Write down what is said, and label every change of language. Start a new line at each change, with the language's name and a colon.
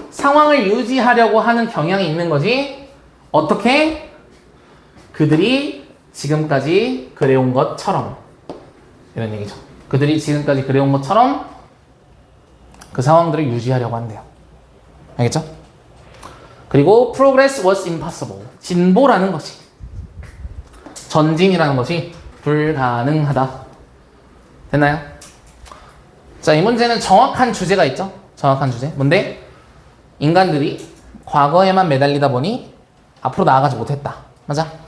Korean: 상황을 유지하려고 하는 경향이 있는 거지. 어떻게? 그들이 지금까지 그래온 것처럼 이런 얘기죠. 그들이 지금까지 그래온 것처럼 그 상황들을 유지하려고 한대요. 알겠죠?
English: 그리고 progress was impossible.
Korean: 진보라는 것이 전진이라는 것이 불가능하다. 됐나요? 자, 이 문제는 정확한 주제가 있죠. 정확한 주제. 뭔데? 인간들이 과거에만 매달리다 보니 앞으로 나아가지 못했다. 맞아?